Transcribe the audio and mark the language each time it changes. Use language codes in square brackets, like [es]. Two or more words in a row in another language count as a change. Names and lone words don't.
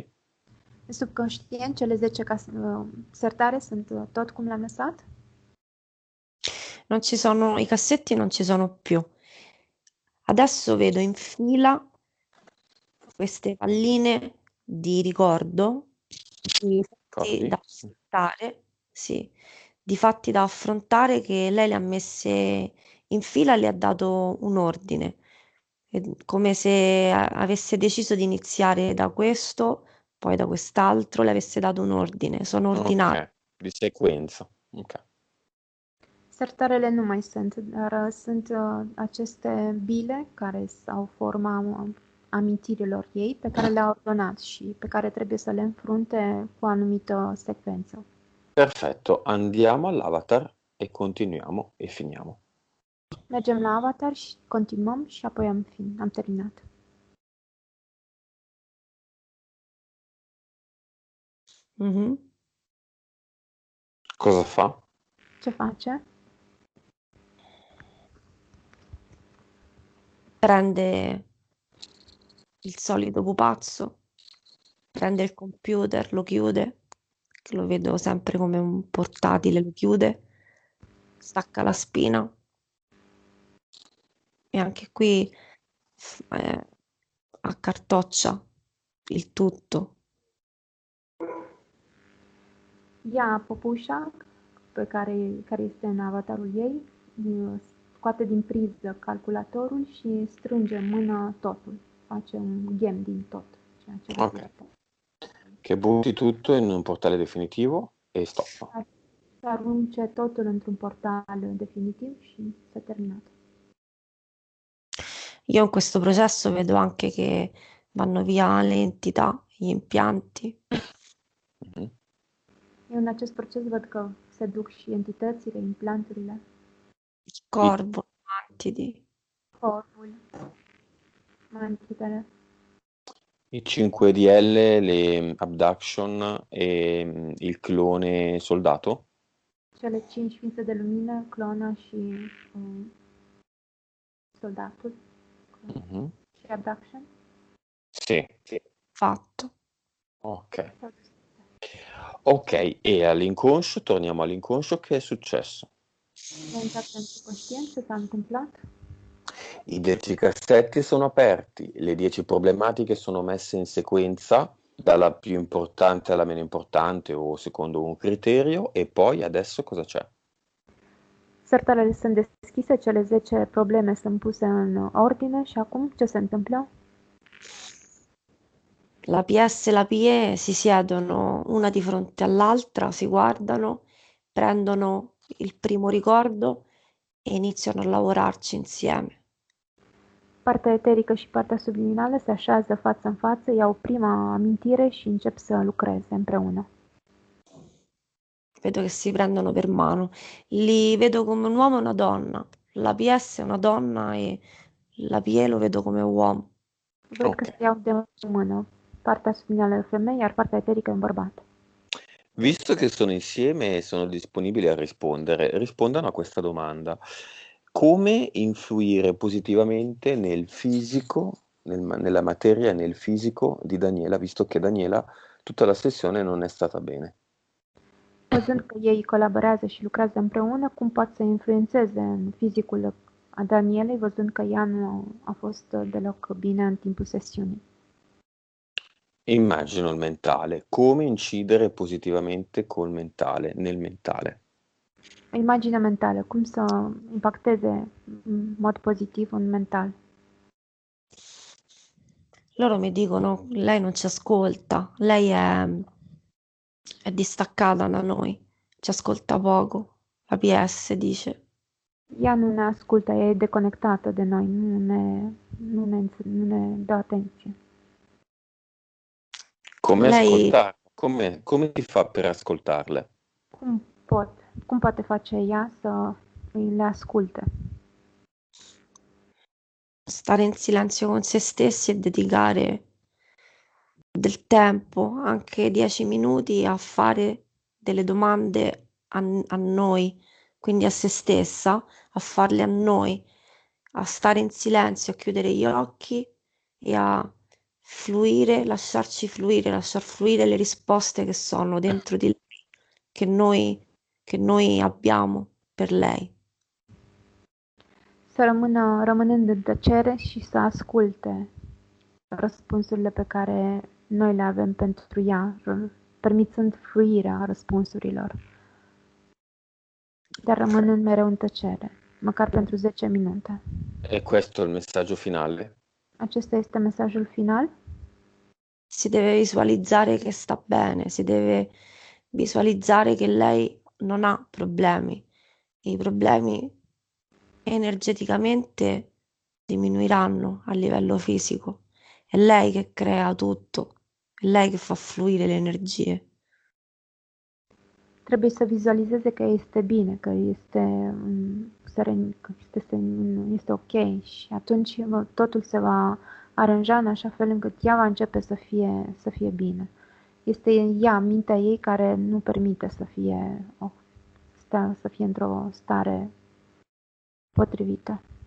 [ro] În subconștient, cele 10 sertare sunt tot cum le-am lăsat? [it] Non ci sono, i cassetti non ci sono più. Adesso vedo in fila queste palline di ricordo, di fatti Ricordi? da affrontare, sì, di fatti da affrontare che lei le ha messe in fila e le ha dato un ordine, come se avesse deciso di iniziare da questo, poi da quest'altro, le avesse dato un ordine, sono ordinate. Ok, di sequenza. Ok. [ro] Sertarele nu mai sunt, dar sunt aceste bile care au forma amintirilor ei, pe care le-a ordonat și pe care trebuie să le înfrunte cu o anumită secvență. [it] Perfetto, andiamo all'avatar e continuiamo e finiamo. [ro] Mergem la avatar și continuăm și apoi am terminat. Mhm. [it] Cosa fa? [ro] Ce face? [it] Prende il solito pupazzo, prende il computer, lo chiude, che lo vedo sempre come un portatile, lo chiude, stacca la spina e anche qui accartoccia il tutto. [ro] Ia păpușa care este în avatarul ei, scoate din priză calculatorul și strânge în mână totul. Face un ghem din tot, ceea ce Ok. reflectă. [it] Che butti tutto in un portale definitivo e stoppa. [ro] Să arunce totul într-un portal definitiv și s-a terminat. [it] Io in questo processo vedo anche che vanno via le entità, gli impianti. Mhm. [ro] Eu în acest proces văd că se duc și entitățile, implanturile, [it] Il corvo, mantidi. [ro] corpul, mantitele, [it] I 5DL, le abduction e il clone soldato? [ro] cele 5 ființe de lumină, clona și soldatul Mhm. și abduction. [it] Sì. Fatto. Ok. Ok, e all'inconscio, torniamo all'inconscio, che è successo? [ro] Le-a intrat în subconștient ce s-a întâmplat? [it] I 10 cassetti sono aperti, le 10 problematiche sono messe in sequenza, dalla più importante alla meno importante o secondo un criterio, e poi adesso cosa c'è? [ro] Sertarele sunt deschise, cele 10 probleme sunt puse în ordine și acum ce se întâmplă? [it] La PS e la PE si siedono una di fronte all'altra, si guardano, prendono il primo ricordo e iniziano a lavorarci insieme. [ro] Partea eterică și partea subliminală se așează față în față, iau prima amintire și încep să lucreze împreună. [it] Vedo che si prendono per mano. Li vedo come un uomo e una donna. La PS è una donna e la PE lo vedo come uomo. [ro] Văd că se iau de mână. Partea subliminală e o femeie, iar partea eterică e un bărbat. [it] Visto che sono insieme e sono disponibili a rispondere, rispondano a questa domanda. Come influire positivamente nel fisico, nella materia e nel fisico di Daniela, visto che Daniela tutta la sessione non è stata bene? [ro] Văzând că ei colaborează și lucrează împreună, cum pot să influențeze în fizicul a Danielei, văzând că ea nu a fost deloc bine în timpul sesiunii. [it] Immagino il mentale, come incidere positivamente col mentale, nel mentale. [ro] O imagine mentală, cum să impacteze în mod pozitiv un mental. [it] Loro mi dicono, lei non ci ascolta, lei è distaccata da noi, ci ascolta poco. La PS dice. [ro] Ea nu ne ascultă, ea e deconectată de noi, nu ne dă atenție. [it] Come Lei ascoltare? Come si fa per ascoltarle? [ro] Cum cum poate face ea să le asculte? [it] stare in silenzio con se stessi e dedicare del tempo, anche 10 minuti, a fare delle domande a noi, quindi a se stessa, a farle a noi, a stare in silenzio, a chiudere gli occhi e a fluire, lasciar fluire le risposte che sono dentro di lei, che noi abbiamo per lei. [ro] Să rămână rămânând în tăcere și să asculte răspunsurile pe care noi le avem pentru ea, permițând fluirea răspunsurilor, dar rămânând mereu în tăcere, măcar pentru 10 minute. [it] E questo è il messaggio finale? [ro] Acesta este mesajul final. [it] Si deve visualizzare che sta bene, si deve visualizzare che lei non ha problemi. I problemi energeticamente diminuiranno a livello fisico. È lei che crea tutto, è lei che fa fluire le energie. [ro] Trebuie să vizualizeze că este bine, că este seren, că este ok și atunci totul se va aranja în așa fel încât ea va începe să fie bine. Este ea, mintea ei, care nu permite să fie într-o stare potrivită.